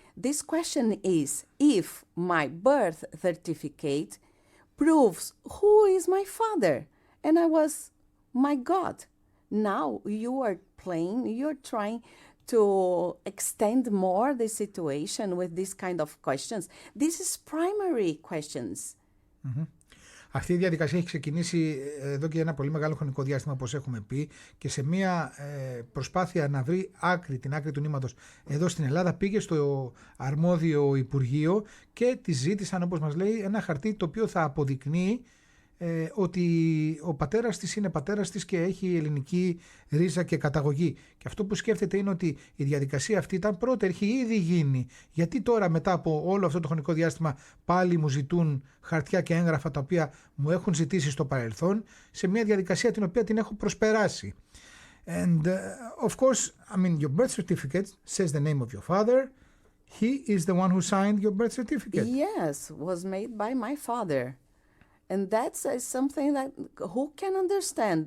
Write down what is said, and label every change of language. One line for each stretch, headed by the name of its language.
English: This question is if my birth certificate proves who is my father. And I was, my God. Now you're trying to extend more the situation with this kind of questions. This is primary questions. Mm-hmm.
Greek: Αυτή η διαδικασία έχει ξεκινήσει εδώ και ένα πολύ μεγάλο χρονικό διάστημα, όπως έχουμε πει, και σε μια προσπάθεια να βρει την άκρη του νήματος εδώ στην Ελλάδα πήγε στο αρμόδιο Υπουργείο και τη ζήτησαν, όπως μας λέει, ένα χαρτί το οποίο θα αποδεικνύει ότι ο πατέρας της είναι πατέρας της και έχει ελληνική ρίζα και καταγωγή. Και αυτό που σκέφτεται είναι ότι η διαδικασία αυτή ήταν πρώτερη, έχει ήδη γίνει. Γιατί τώρα μετά από όλο αυτό το χρονικό διάστημα πάλι μου ζητούν χαρτιά και έγγραφα τα οποία μου έχουν ζητήσει στο παρελθόν, σε μια διαδικασία την οποία την έχω προσπεράσει.
English: And of course, I mean, your birth certificate says the name of your father. He is the one who signed your birth certificate. Yes, was made by my father. And that's something that who can understand?